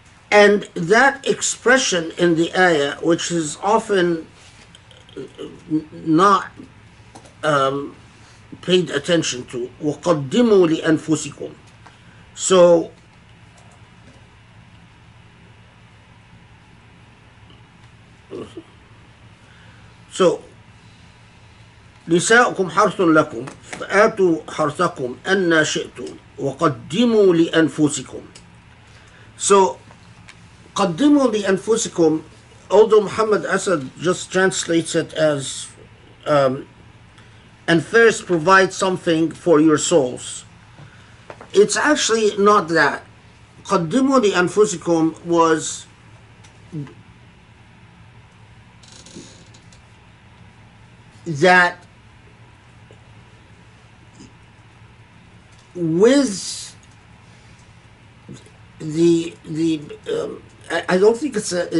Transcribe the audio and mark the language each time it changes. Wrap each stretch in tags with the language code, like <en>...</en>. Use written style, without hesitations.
<en>And that expression in the ayah, which is often not paid attention to,</en> <ar>وَقَدِّمُوا لِأَنفُسِكُمْ. So نساؤكم حرث لكم فآتوا حرثكم أن شئتم وقدموا لأنفسكم.</ar> <en>So</en> <ar>قدموا لأنفسكم,</ar> <en>although Muhammad Asad just translates it as and first provide something for your souls, it's actually not that.</en> <ar>قدموا لأنفسكم</ar> <en>was that with the I don't think it's</en>